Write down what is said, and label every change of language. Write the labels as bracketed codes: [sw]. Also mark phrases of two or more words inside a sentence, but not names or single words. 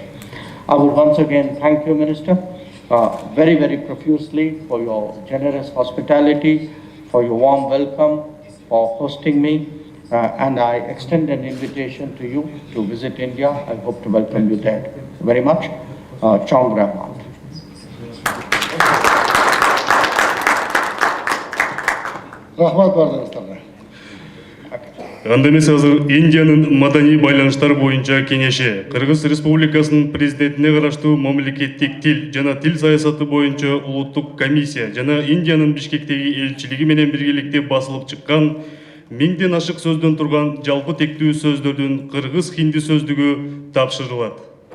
[en] I would once again thank you, Minister, very, very profusely for your generous hospitality, for your warm welcome, for hosting me, and I extend an invitation to you to visit India. I hope to welcome you there very much. [ky] Chongra. Rahmat бардыңыздарга. Анда эмес азыр Индиянын маданий байланыштар боюнча кеңеши Кыргыз Республикасынын президентине караштуу мамлекеттик тил жана тил саясаты боюнча улуттук комиссия жана Индиянын Бишкектеги элчилиги менен биргеликте басылып чыккан 1000ден ашык сөздөн турган жалпы тектүү сөздөрдүн кыргыз хинди сөздүгү тапшырылат.